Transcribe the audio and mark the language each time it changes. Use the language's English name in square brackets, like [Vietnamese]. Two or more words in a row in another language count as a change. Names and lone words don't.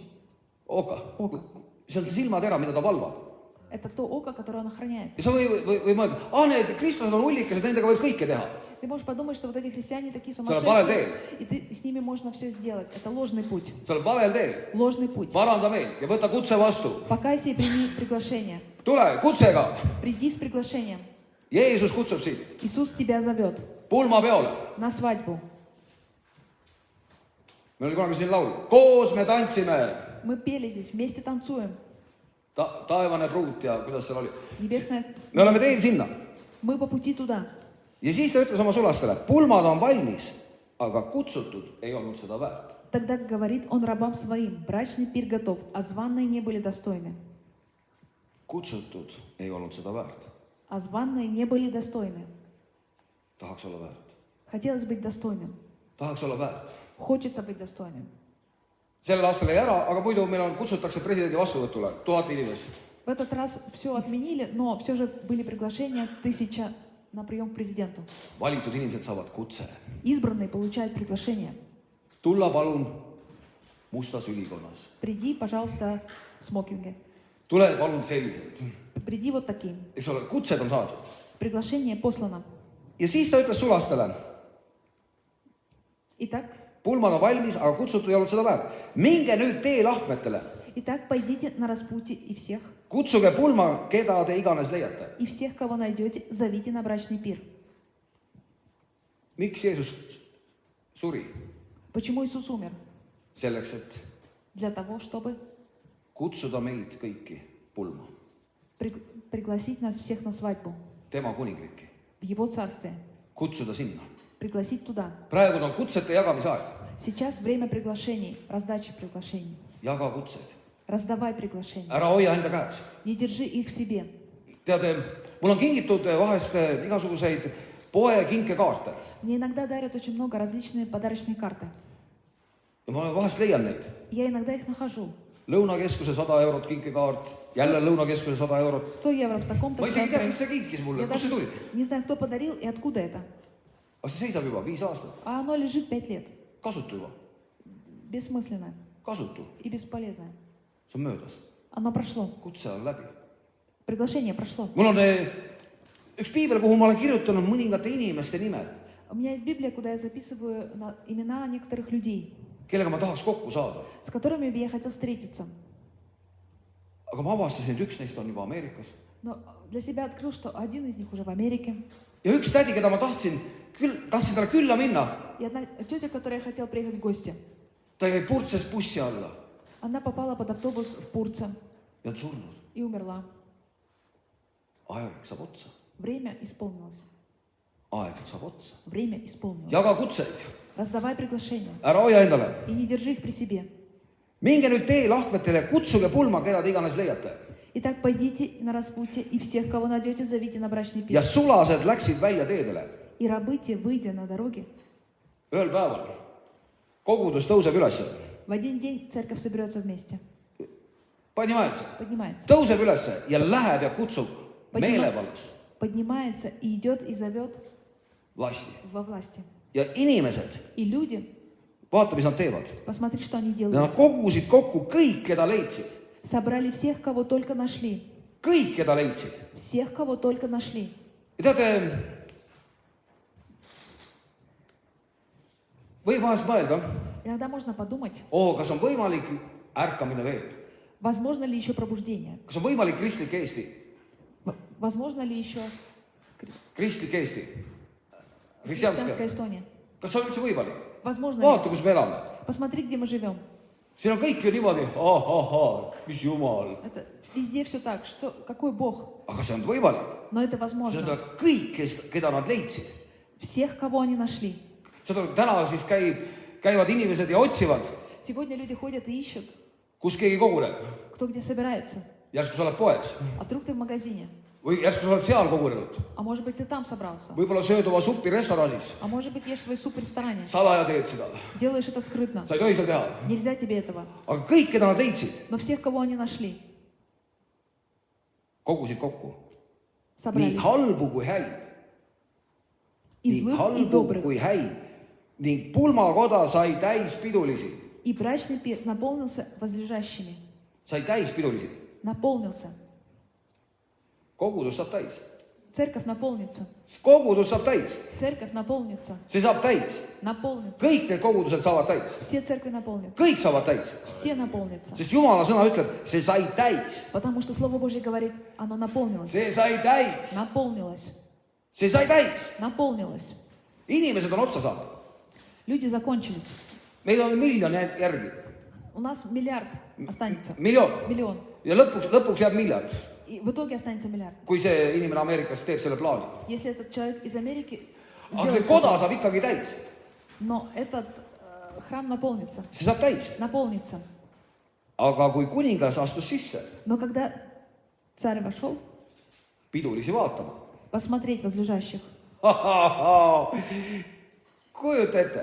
[Estonian] Oka. Oka. See on see silmad ära, mida ta valvab. [Russian] Это то око, которое он охраняет. [Estonian] Ja sa või mõelda, need kristlased on hullikesed, nendega võib kõike teha. [Russian] Ты можешь подумать, что вот эти христиане такие [Estonian] Sa oled valel [Russian] сумасшедшие, [Estonian] teel. [Russian] и ты с ними можно все сделать. Это ложный путь. [Estonian] Sa oled valel teel. [Russian] Ложный путь. [Estonian] Paranda meelt ja võta kutse vastu. [Russian] Покайся и прими приглашение. [Estonian] Tule kutsega. [Russian] Приди с приглашением. [Estonian] Jeesus kutsub sind [Russian] Иисус тебя зовет [Estonian] pulmapeole. [Russian] на свадьбу. [Estonian] Meil oli kunagi siin laul. Koos me tantsime. [Russian] Мы пели здесь, вместе танцуем. [Estonian] Taevane pruut ja kuidas seal oli. [Russian] Небесная... [Estonian] Me oleme teel sinna. [Russian] Мы по пути туда. [Estonian] ja siis ta ütles oma sulastele, pulmad on valmis, aga kutsutud ei olnud seda väärt. [Russian] Тогда говорит он рабам своим, брачный пир готов, а званые не были достойны. [Estonian] Kutsutud ei olnud seda väärt. [Russian] А званые не были достойны. [Estonian] Tahaks olla väärt. [Russian] Хотелось быть достойным. [Estonian] Tahaks olla väärt. [Russian] Хочется быть достойным. [Estonian] Sellel aastal jäi ära, aga muidu meil kutsutakse presidendi vastuvõtule 1000 inimest. [Russian] В этот раз все отменили, но все же были приглашения 1000 на прием к президенту. [Estonian] Valitud inimesed saavad kutse. [Russian] Избранные получают приглашение. [Estonian] Tulla palun mustas ülikonnas. [Russian] Приди, пожалуйста, в смокинге. [Estonian] Tule palun selliselt. [Russian] Приди вот таким. [Estonian] Eks ole, kutsed on saadud. [Russian] Приглашение послано. [Estonian] Ja siis ta ütles sulastele, [Russian] Итак, [Estonian] pulmad on valmis, aga kutsutud ei olnud seda väärt. Minge nüüd teelahkmetele. [Russian] пойдите на распутье и всех, [Estonian] Kutsuge pulma, keda te iganes leiate. [Russian] и всех, кого найдете, зовите на брачный пир. [Estonian] Miks Jeesus suri? [Russian] Почему Иисус умер? [Estonian] Selleks, et [Russian] Для того, чтобы [Estonian] kutsuda meid kõiki pulma. [Russian] пригласить нас всех на свадьбу, [Estonian] Tema kuningriiki. [Russian] в Его царствие, [Estonian] Kutsuda sinna. [Russian] пригласить туда. [Estonian] Praegu on kutsete jagamise aeg. [Russian] Сейчас время приглашений, раздачи приглашений. [Estonian] Jaga kutseid. [Russian] Раздавай приглашения. [Estonian] Ära hoia enda käes. [Russian] Не держи их в себе. [Estonian] Tead, mul on kingitud vahest igasuguseid poe kinkekaarte. [Russian] Мне иногда дарят очень много различные подарочные карты. [Estonian] Ja ma vahest leian neid. [Russian] Я иногда их нахожу. [Estonian] Lõunakeskuse 100 eurot kinkekaart, jälle Lõunakeskuse 100 eurot. [Russian] 100 евро в таком-то [Estonian] Ma isegi ei tea, kes [Russian] центре. [Estonian] see kinkis mulle. [Russian] Я [Estonian] Kust see [Russian] даже [Estonian] tuli? [Russian] не знаю, кто подарил и откуда это. [Estonian] Aga see seisab juba 5 aastat. [Russian] А оно лежит 5 лет. [Estonian] Kasutu juba. [Russian] Бессмысленное [Estonian] Kasutu. [Russian] и бесполезное. [Estonian] See on möödas. [Russian] Оно прошло. [Estonian] Kutse on läbi. [Russian] Приглашение прошло. [Estonian] Mul on üks piibel, kuhu ma olen kirjutanud mõningate inimeste nimed, [Russian] У меня есть Библия, куда я записываю имена некоторых людей, [Estonian] kellega ma tahaks kokku saada. [Russian] с которыми бы я хотел встретиться. [Estonian] Aga ma avastasin, et üks neist on juba Ameerikas. [Russian] Но для себя открыл, что один из них уже в Америке. [Estonian] Ja üks tädi, keda ma tahtsin talle külla minna, [Russian] И одна тетя, которой я хотел приехать в гости, [Estonian] ta jäi Purtses bussi alla [Russian] она попала под автобус в Пурце [Estonian] ja on surnud. [Russian] и умерла. [Estonian] Aeg saab otsa. [Russian] Время исполнилось. [Estonian] Aeg saab otsa. [Russian] Время исполнилось. [Estonian] Jaga kutseid. [Russian] Раздавай приглашения [Estonian] Ära hoia endale. [Russian] и не держи их при себе. [Estonian] Minge nüüd teelahkmetele, kutsuge pulma, keda te iganes leiate. [Russian] Итак, пойдите на распутье и всех, кого найдете, зовите на брачный [Estonian] Ja [Russian] пир. [Estonian] sulased läksid välja teedele. [Russian] И рабы те, выйдя на дороге, [Estonian] Ühel päeval kogudus tõuseb üles. [Russian] в один день церковь соберется вместе, Поднимается. поднимается. [Estonian] Tõuseb üles ja läheb ja kutsub meelevallas [Russian] Поднимается и идет и зовет vlasti. во власти. [Estonian] Ja inimesed, [Russian] И люди, [Estonian] vaata, mis nad teevad. [Russian] посмотри, что они [Estonian] Ja [Russian] делают. [Estonian] nad kogusid kokku kõik, keda leidsid. [Russian] Собрали всех, кого только нашли. [Estonian] Kõik, keda leidsid. [Russian] Всех, кого только нашли. [Estonian] Ja teate, võib vahest mõelda, [Russian] Иногда можно подумать, [Estonian] kas on võimalik ärkamine veel. [Russian] возможно ли еще пробуждение? [Estonian] Kas on võimalik kristlik Eesti? [Russian] Возможно ли еще [Estonian] Kristlik Eesti. [Russian] христианская Kristjanske. Эстония? [Estonian] Kas see on üldse võimalik? [Russian] Возможно ли? [Estonian] Vaata, kus me elame. [Russian] Посмотри, где мы живем. [Estonian] Siin on kõik ju niimoodi, mis jumal. [Russian] Это везде все так. Что, какой Бог? [Estonian] Aga see on võimalik. [Russian] Но это [Estonian] See [Russian] возможно. [Estonian] on kõik, keda nad leidsid. [Russian] Всех, kого они нашли. [Estonian] Seda täna siis käivad inimesed ja otsivad, [Russian] Сегодня люди ходят и ищут, [Estonian] kus keegi koguneb. [Russian] кто где собирается. [Estonian] Järsku sa oled poes [Russian] А вдруг ты в магазине? [Estonian] või järsku sa oled seal kogunenud. [Russian] А может быть, ты там собрался? [Estonian] Võib-olla sööd oma suppi restoranis. [Russian] А может быть, ешь свой суп в ресторане? [Estonian] Salaja teed seda. [Russian] Делаешь это скрытно. [Estonian] Sa ei tohi seda teha. [Russian] Нельзя тебе этого. [Estonian] Aga kõik, keda nad leidsid, [Russian] Но всех, kого они нашли, [Estonian] kogusid kokku. Nii [Russian] собрались. [Estonian] halbu kui häid. [Russian] И [Estonian] Nii [Russian] злых, и [Estonian] halbu [Russian] добрых. [Estonian] kui häid. Ning pulmakoda sai täis pidulisi. [Russian] И брачный пир наполнился возлежащими. [Estonian] Sai täis pidulisi. [Russian] Наполнился. [Estonian] Kogudus saab täis. [Russian] Церковь наполнится. [Estonian] Kogudus saab täis. [Russian] Церковь наполнится. [Estonian] See saab täis. [Russian] Наполнится. [Estonian] Kõik need kogudused saavad täis. [Russian] Все церкви наполнятся. [Estonian] Kõik saavad täis. [Russian] Все наполнятся. [Estonian] Sest Jumala sõna ütleb, see sai täis. [Russian] Потому что Слово Божье говорит, оно наполнилось. [Estonian] See sai täis. [Russian] Наполнилось. [Estonian] See sai täis. [Russian] Наполнилось. [Estonian] Inimesed on otsa saanud. [Russian] Люди закончились. [Estonian] Meil on miljon järgi. [Russian] У нас миллиард останется. [Estonian] Miljon. [Russian] Миллион. [Estonian] Ja lõpuks jääb miljard. [Russian] И в итоге останется миллиард. [Estonian] Kui see inimene Ameerikas teeb selle plaani. [Russian] Если этот человек из Америки [Estonian] aga see koda saab ikkagi täis. [Russian] Но этот храм наполнится. [Estonian] See saab täis. [Russian] Наполнится. [Estonian] Aga kui kuningas astus sisse [Russian] Но когда царь вошел, [Estonian] pidulisi vaatama. [Russian] посмотреть возлежащих, [Estonian] Kujuta ette,